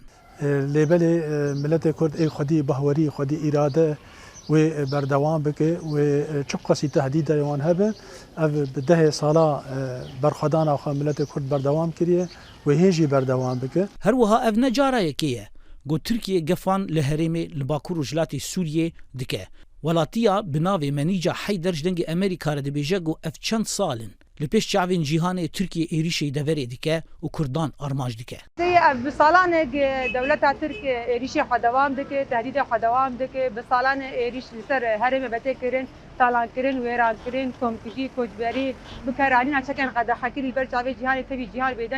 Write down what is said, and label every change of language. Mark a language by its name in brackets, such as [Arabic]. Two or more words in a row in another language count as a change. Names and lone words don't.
[Kurdish] Lêbelê miletê Kurd ê xwedî bahwerî xwedî îrade wê berdewam bike wê çi qasî tehdîdê wan hebe ev bi dehê sala berxwedana xwe miletê Kurd berdewam kiriye wê hê jî berdewam bike. Her wiha ev ne carayekê ye got Tirkiye gefan li herêmê li Bakur û jilatê Sûriyê dike. Welatiya bi navê Menîca Heyder ji dengê Amerîka re dibêje got ev çend salin لە پێش چاوین جیهانê Tirkiye êrişê deverê dike û Kurdan armanc dike. Bi salanê dewleta Tirkiye êrişê xwe dewam dike, tehdîdê xwe dewam dike, bi salanê êrîş li ser herêmê betêkirin, talankirin, wêrankirin, komkujî, koçberî, bikeranîna çekên qedexekî li ber çavê cîhanê tevî cîhan bêdeng.